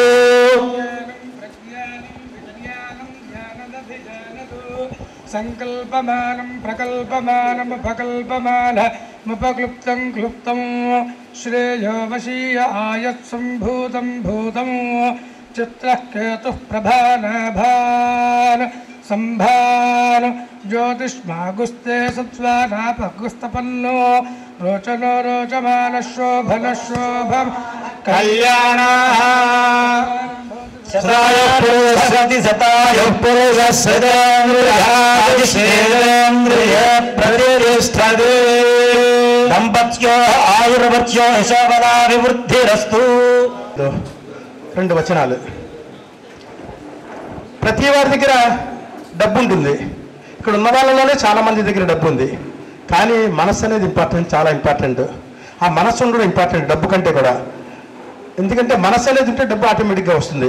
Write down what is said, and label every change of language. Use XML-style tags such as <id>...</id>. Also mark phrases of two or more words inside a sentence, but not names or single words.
<sa>संकल्पमानं प्रकल्पमानमुपकल्पमानमुपक्लुप्तं क्लुप्तं श्रेयो वशीय आयत्सम्भूतं भूतं चित्रः केतुः प्रभानाभान् संभान् ज्योतिष्मागुस्ते सत्त्वानापगुस्तपन्नो रोचनो रोचमानशोभनशोभं कल्याणः सति सतायुः पुरुषस्येन्द्रिय प्रतिष्ठते दम्पत्यो आयुर्वत्यो यशोवदा विवृद्धिरस्तु.</sa> <te>రెండు వచనాలు. ప్రతి వారి దగ్గర డబ్బు ఉంటుంది. ఇక్కడ ఉన్న వాళ్ళలోనే చాలా మంది దగ్గర డబ్బు ఉంది. కానీ మనస్సు అనేది ఇంపార్టెంట్, చాలా ఇంపార్టెంట్. ఆ మనస్సు ఉండడం ఇంపార్టెంట్ డబ్బు కంటే కూడా. ఎందుకంటే మనస్సు అనేది ఉంటే డబ్బు ఆటోమేటిక్గా వస్తుంది.</te>